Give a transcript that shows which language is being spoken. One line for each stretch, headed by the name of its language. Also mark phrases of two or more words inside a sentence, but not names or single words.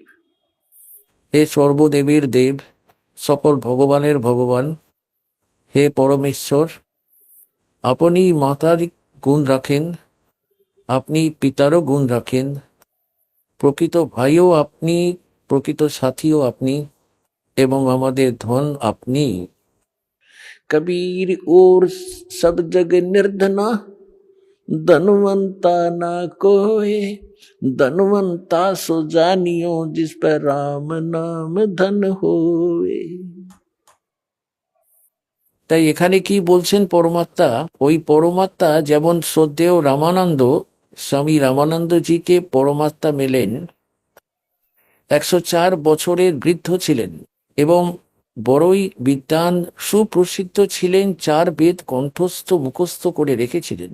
Bangla: হে সর্বদেবীর দেব, সকল ভগবানের ভগবান, হে পরমেশ্বর, আপনি মাতার গুণ রাখেন, আপনি পিতারও গুণ রাখেন, প্রকৃত ভাইও আপনি, প্রকৃত সাথীও আপনি, এবং আমাদের ধন আপনি।
Hindi: कबीर और सब जग निर्धना, धनवंता ना कोई, धनवंता सो जानियो जिस पर राम नाम धन होए।
Bangla: তাই এখানে কি বলছেন পরমাত্মা? ওই পরমাত্মা যেমন শ্রদ্ধেয় রামানন্দ, স্বামী রামানন্দজিকে পরমাত্মা মেলেন 104 বছরের বৃদ্ধ ছিলেন এবং বড়ই বিদ্বান, সুপ্রসিদ্ধ ছিলেন, 4 বেদ কণ্ঠস্থ মুখস্থ করে রেখেছিলেন।